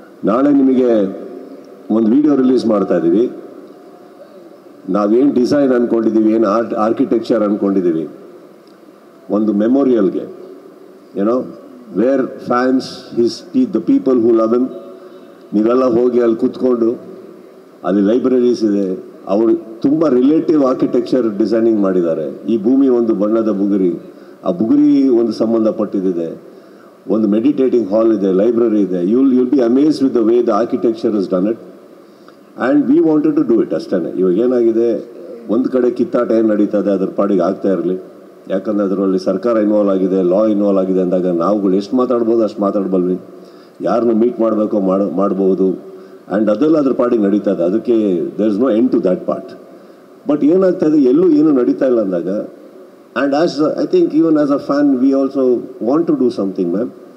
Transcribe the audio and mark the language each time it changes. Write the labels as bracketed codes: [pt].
[kn] ನಾಳೆ ನಿಮಗೆ ಒಂದು ವಿಡಿಯೋ ರಿಲೀಸ್ ಮಾಡ್ತಾ ಇದೀವಿ. ನಾವೇನು ಡಿಸೈನ್ ಅಂದ್ಕೊಂಡಿದ್ದೀವಿ, ಏನು ಆರ್ಕಿಟೆಕ್ಚರ್ ಅಂದ್ಕೊಂಡಿದ್ದೀವಿ, ಒಂದು ಮೆಮೋರಿಯಲ್ಗೆ, ಏನೋ [en] Where fans the people who love him. [kn] ನೀವೆಲ್ಲ ಹೋಗಿ ಅಲ್ಲಿ ಕೂತ್ಕೊಂಡು, ಅಲ್ಲಿ ಲೈಬ್ರರೀಸ್ ಇದೆ, ಅವರು ತುಂಬ ರಿಲೇಟಿವ್ ಆರ್ಕಿಟೆಕ್ಚರ್ ಡಿಸೈನಿಂಗ್ ಮಾಡಿದ್ದಾರೆ. ಈ ಭೂಮಿ ಒಂದು ಬಣ್ಣದ ಬುಗುರಿ, ಆ ಬುಗುರಿ ಒಂದು ಸಂಬಂಧಪಟ್ಟಿದೆ. ಒಂದು ಮೆಡಿಟೇಟಿಂಗ್ ಹಾಲ್ ಇದೆ, ಲೈಬ್ರರಿ ಇದೆ. [en] you'll be amazed with the way the architecture has done it. And we wanted to do it ಅಷ್ಟೇ. [kn] ಇವಾಗ ಏನಾಗಿದೆ, ಒಂದು ಕಡೆ ಕಿತ್ತಾಟ ಏನು ನಡೀತದೆ ಅದ್ರ ಪಾಡಿಗೆ ಆಗ್ತಾ ಇರಲಿ. ಯಾಕಂದರೆ ಅದರಲ್ಲಿ ಸರ್ಕಾರ ಇನ್ವಾಲ್ವ್ ಆಗಿದೆ, ಲಾ ಇನ್ವಾಲ್ವ್ ಆಗಿದೆ ಅಂದಾಗ ನಾವುಗಳು ಎಷ್ಟು ಮಾತಾಡ್ಬೋದು ಅಷ್ಟು ಮಾತಾಡ್ಬಲ್ವಿ. ಯಾರನ್ನು ಮೀಟ್ ಮಾಡಬೇಕೋ ಮಾಡ್ಬೋದು. ಆ್ಯಂಡ್ ಅದೆಲ್ಲ ಅದ್ರ ಪಾಡಿಗೆ ನಡೀತಾ ಇದೆ. [en] ಅದಕ್ಕೆ there is no end to that part. [kn] But ಏನಾಗ್ತಾ ಇದೆ, ಎಲ್ಲೂ ಏನೂ ನಡೀತಾ ಇಲ್ಲ ಅಂದಾಗ, [en] And I think even as a fan we also want to do something ma'am.